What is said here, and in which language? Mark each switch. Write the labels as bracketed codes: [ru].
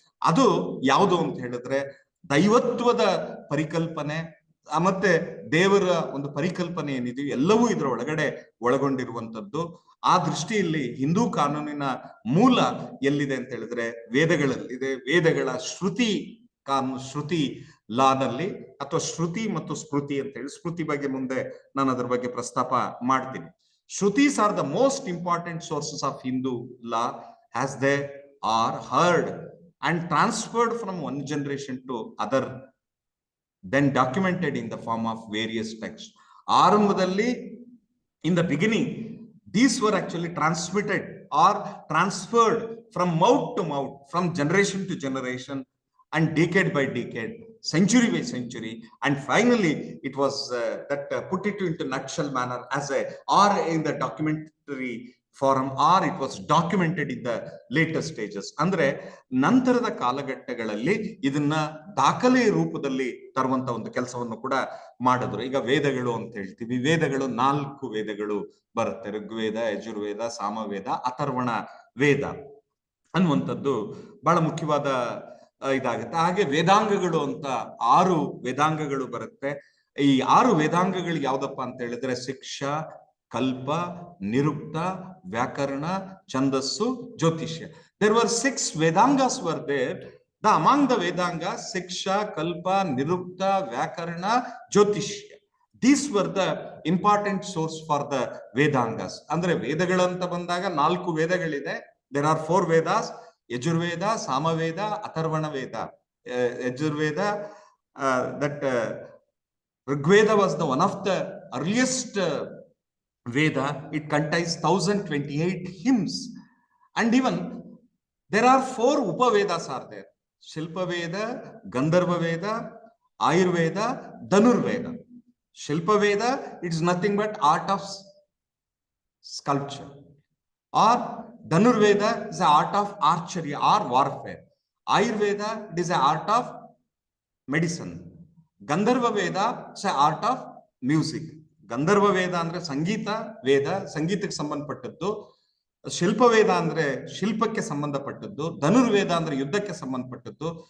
[kn] ಅದು ಯಾವುದು ಅಂತ ಹೇಳಿದ್ರೆ ದೈವತ್ವದ ಪರಿಕಲ್ಪನೆ ಮತ್ತೆ ದೇವರ ಒಂದು ಪರಿಕಲ್ಪನೆ ಏನಿದೆಯೋ ಎಲ್ಲವೂ ಇದರ ಒಳಗಡೆ ಒಳಗೊಂಡಿರುವಂತದ್ದು. ಆ ದೃಷ್ಟಿಯಲ್ಲಿ ಹಿಂದೂ ಕಾನೂನಿನ ಮೂಲ ಎಲ್ಲಿದೆ ಅಂತ ಹೇಳಿದ್ರೆ ವೇದಗಳಲ್ಲಿದೆ. ವೇದಗಳ ಶ್ರುತಿ ಶ್ರುತಿ ಲಾನಲ್ಲಿ, ಅಥವಾ ಶ್ರುತಿ ಮತ್ತು ಸ್ಮೃತಿ ಅಂತ ಹೇಳಿ, ಸ್ಮೃತಿ ಬಗ್ಗೆ ಮುಂದೆ ನಾನು ಅದ್ರ ಬಗ್ಗೆ ಪ್ರಸ್ತಾಪ ಮಾಡ್ತೀನಿ. [en] Shrutis are the most important sources of Hindu law as they are heard and transferred from one generation to other, then documented in the form of various texts. [kn] ಆರಂಭದಲ್ಲಿ, [en] in the beginning, these were actually transmitted or transferred from mouth to mouth, from generation to generation, and decade by decade, century by century, and finally it was that put it into nutshell manner as a, or in the documentary form, or it was documented in the later stages. [kn] ಅಂದ್ರೆ ನಂತರದ ಕಾಲಘಟ್ಟಗಳಲ್ಲಿ ಇದನ್ನ ದಾಖಲೆ ರೂಪದಲ್ಲಿ ತರುವಂತ ಒಂದು ಕೆಲಸವನ್ನು ಕೂಡ ಮಾಡಿದ್ರು. ಈಗ ವೇದಗಳು ಅಂತ ಹೇಳ್ತೀವಿ, ವೇದಗಳು 4 ವೇದಗಳು ಬರುತ್ತೆ. ಋಗ್ವೇದ, ಯಜುರ್ವೇದ, ಸಾಮವೇದ, ಅಥರ್ವಣ ವೇದ ಅನ್ನುವಂಥದ್ದು ಬಹಳ ಮುಖ್ಯವಾದ ಇದಾಗುತ್ತೆ. ಹಾಗೆ ವೇದಾಂಗಗಳು ಅಂತ 6 ವೇದಾಂಗಗಳು ಬರುತ್ತೆ. ಈ 6 ವೇದಾಂಗಗಳು ಯಾವ್ದಪ್ಪ ಅಂತ ಹೇಳಿದ್ರೆ ಶಿಕ್ಷಾ, [en] Kalpa, Nirukta, Vyakarna, Chandassu, Jyotishya. There were 6 Vedangas were there. Among the Vedangas, Siksha, Kalpa, Nirukta, Vyakarna, Jyotishya. These were the important source for the Vedangas. [kn] Andre Vedagalanta bandaga 4 ವೇದಗಳಿದೆ. [en] There are 4 Vedas: Yajurveda, Samaveda, Atharvana Veda. Yajurveda, that Rigveda was the one of the earliest Veda. It contains 1028 hymns, and even there are 4 Upavedas are there: Shilpa Veda, Gandharva Veda, Ayurveda, Dhanurveda. Shilpa Veda, it is nothing but art of sculpture, or Dhanurveda is the art of archery or warfare. Ayurveda, it is the art of medicine. Gandharva Veda is the art of music. [kn] Gandharva Veda ಅಂದ್ರೆ ಸಂಗೀತ ವೇದ, ಸಂಗೀತಕ್ಕೆ ಸಂಬಂಧಪಟ್ಟದ್ದು. ಶಿಲ್ಪ ವೇದ ಅಂದ್ರೆ ಶಿಲ್ಪಕ್ಕೆ ಸಂಬಂಧಪಟ್ಟದ್ದು. ಧನುರ್ವೇದ ಅಂದ್ರೆ ಯುದ್ಧಕ್ಕೆ ಸಂಬಂಧಪಟ್ಟದ್ದು.